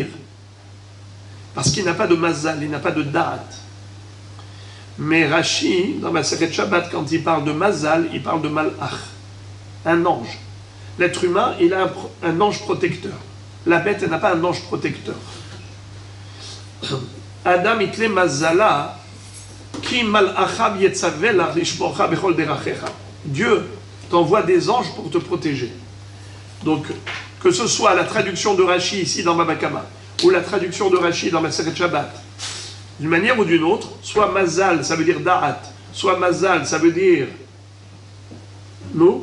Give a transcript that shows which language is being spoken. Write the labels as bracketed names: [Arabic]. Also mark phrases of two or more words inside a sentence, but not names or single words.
[French] Parce qu'il n'a pas de mazal, il n'a pas de da'at. Mais Rashi, dans la Masechet Shabbat, quand il parle de mazal, il parle de malach, un ange. L'être humain, il a un ange protecteur. La bête, elle n'a pas un ange protecteur. [Aramaic] אדם אית ליה מזלא, [Hebrew] כי מלאכיו יצוה לך לשמרך בכל דרכיך. [French] Dieu t'envoie des anges pour te protéger. Donc, que ce soit la traduction de Rashi ici dans Baba Kama, ou la traduction de Rashi dans Masechet Shabbat, d'une manière ou d'une autre, soit mazal, ça veut dire da'at, soit mazal, ça veut dire nous.